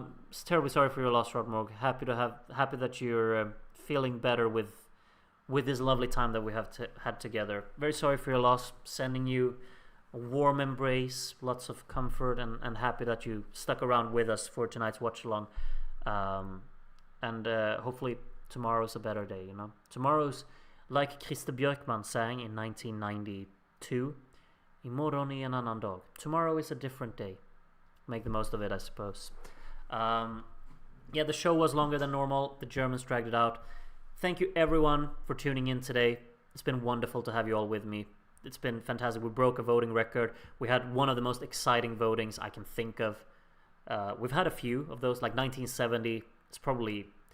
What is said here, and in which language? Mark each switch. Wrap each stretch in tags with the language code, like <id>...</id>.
<en>It's terribly sorry for your loss, Rodmorg. Happy that you're feeling better with this lovely time that we have had together. Very sorry for your loss. Sending you a warm embrace, lots of comfort, and happy that you stuck around with us for tonight's watch along. And hopefully tomorrow's a better day. Tomorrow's, like Christie Björkman sang in 1992,</en> <sv>"Imorgon är en annan dag."</sv> <en>Tomorrow is a different day. Make the most of it, I suppose. Yeah, the show was longer than normal. The Germans dragged it out. Thank you everyone for tuning in today. It's been wonderful to have you all with me. It's been fantastic. We broke a voting record. We had one of the most exciting votings I can think of. We've had a few of those, like 1970. It's probably...</en>